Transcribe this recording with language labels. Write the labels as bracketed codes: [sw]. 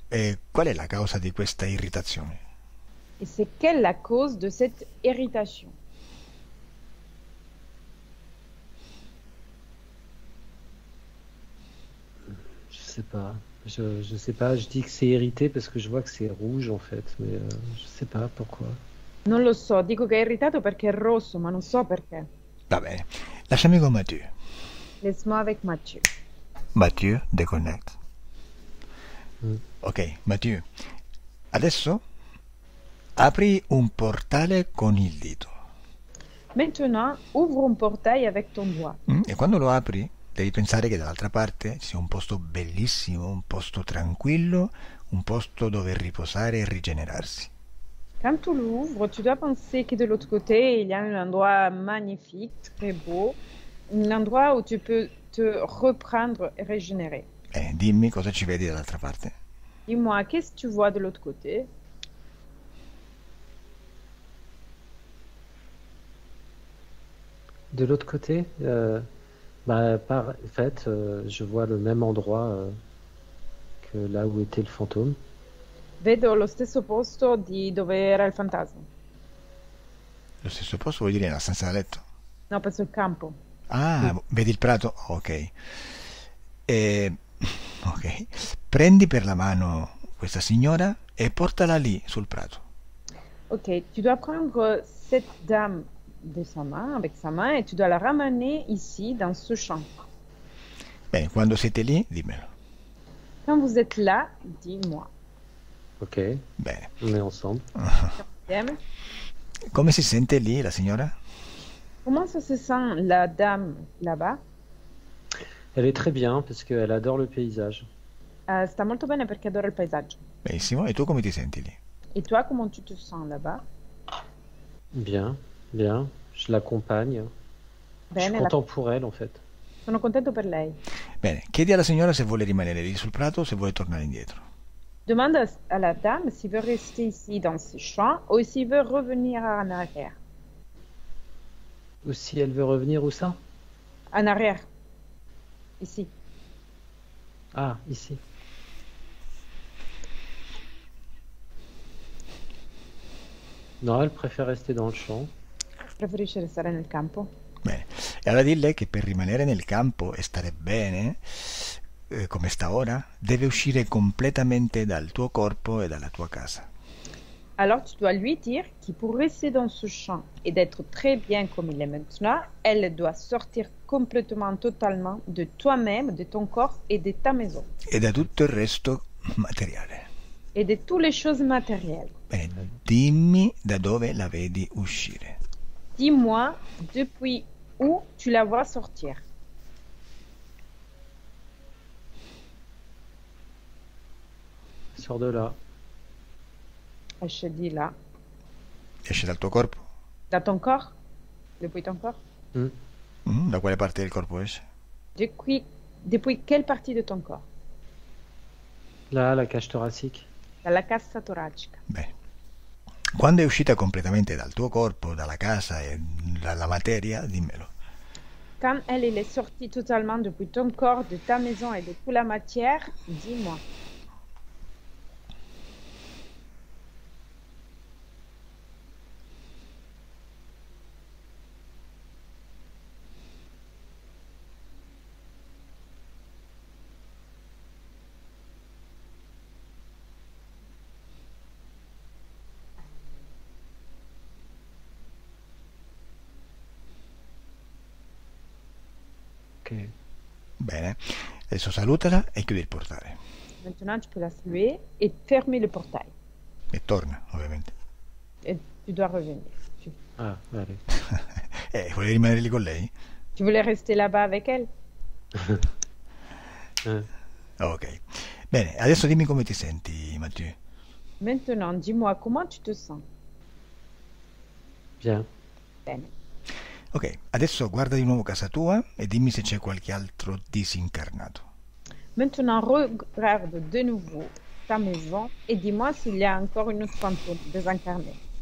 [it] E qual è la causa di questa irritazione? [fr] Et c'est quelle la cause de cette irritation? Je sais pas. Je sais pas. Je dis que c'est irrité parce que je vois que c'est rouge en fait. Mais je sais pas pourquoi. [it] Non lo so, dico che è irritato perché è rosso, ma non so perché. Va bene, lasciami con Mathieu. [fr] Laisse-moi avec Mathieu. Mathieu, déconnecte. Mm. [it] Ok, Mathieu, adesso apri un portale con il dito. [fr] Maintenant, ouvre un portail avec ton doigt. [it] E quando lo apri, devi pensare che dall'altra parte ci sia un posto bellissimo, un posto tranquillo, un posto dove riposare e rigenerarsi. [fr] Quand tu l'ouvres, tu dois penser que de l'autre côté, il y a un endroit magnifique, très beau, un endroit où tu peux te reprendre et régénérer. [it] Dimmi cosa ci vedi dall'altra parte. [fr] Dis-moi, qu'est-ce que tu vois de l'autre côté? De l'autre côté, en fait, je vois le même endroit que là où était le fantôme. [it] Vedo lo stesso posto di dove era il fantasma. Lo stesso posto vuol dire nella stanza da letto? No, penso il campo. Ah, vedi il prato? Ok. Ok. Prendi per la mano questa signora e portala lì sul prato. [fr] Ok, tu dois prendre cette dame de sa main, avec sa main, et tu dois la ramener ici, dans ce champ. [it] Bene, quando siete lì, dimmelo. [fr] Quand vous êtes là, dis-moi. Ok, [it] Bene. [fr] on est ensemble. [it] Insieme. Come si sente lì la signora? [fr] Comment ça se sent la dame là-bas? Elle est très bien parce qu'elle adore le paysage. [it] Sta molto bene perché adora il paesaggio. Benissimo. E tu come ti senti lì? [fr] Et toi, comment tu te sens là-bas? Bien, bien. Je l'accompagne. Je suis [it] Bene, [fr] content pour elle en fait. [it] sono contento per lei. Bene, chiedi alla signora se vuole rimanere lì sul prato o se vuole tornare indietro. [fr] Demande à la dame s'il veut rester ici dans ce champ ou s'il veut revenir en arrière. Ou si elle veut revenir, où ça? En arrière. Ici. Ah, ici. Non, elle préfère rester dans le champ. [it] Preferisce restare nel campo? Bene, e allora dille che per rimanere nel campo e stare bene, come sta ora, deve uscire completamente dal tuo corpo e dalla tua casa. [fr] Alors tu dois lui dire que pour rester dans ce champ et d'être très bien comme il est maintenant, elle doit sortir complètement, totalement de toi-même, de ton corps et de ta maison. [it] E da tutto il resto materiale. [fr] Et de toutes les choses matérielles. [it] Bene, dimmi da dove la vedi uscire. [fr] Dis-moi depuis où tu la vois sortir. Sors de là. Je te dis là. [it] Esce dal tuo corpo? [fr] Dans ton corps? Depuis ton corps? [it] Da quale parte del corpo esce? [fr] Depuis quelle partie de ton corps? Là, la cage thoracique. [it] Dalla cassa toracica. Bene. Quando è uscita completamente dal tuo corpo, dalla casa e dalla materia, dimmelo. [fr] Quand elle est sortie totalement depuis ton corps, de ta maison et de toute la matière, dis-moi. Ok. [it] Bene. Adesso salutala e chiudi il portale. [fr] Maintenant, tu peux la saluer et fermer le portail. [it] E torna, ovviamente. [fr] Et tu dois revenir. Ah, allez. [it] Vuoi rimanere lì con lei? [fr] Tu voulais rester là-bas avec elle? Ok. [it] Bene, adesso dimmi come ti senti, Mathieu. [fr] Maintenant, dis-moi comment tu te sens. Bien. [it] Bene. Ok, adesso guarda di nuovo casa tua e dimmi se c'è qualche altro disincarnato. [fr] Maintenant, regarde de nouveau ta maison et dis-moi s'il y a encore une autre fantôme désincarnée.